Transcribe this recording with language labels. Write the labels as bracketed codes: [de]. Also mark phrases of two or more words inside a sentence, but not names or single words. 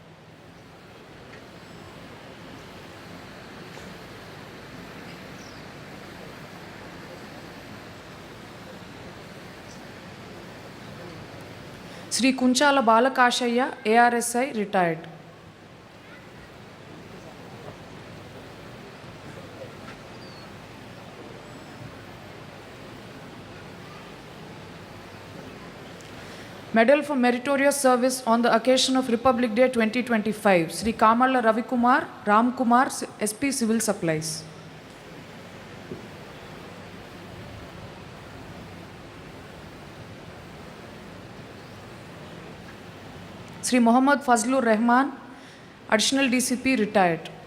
[en] Sri Kunchala Balakashaya, ARSI retired. Medal for Meritorious Service on the occasion of Republic Day 2025, Sri Kamala Ravikumar, Ramkumar, SP Civil Supplies. Sri Muhammad Fazlur Rahman, Additional DCP retired.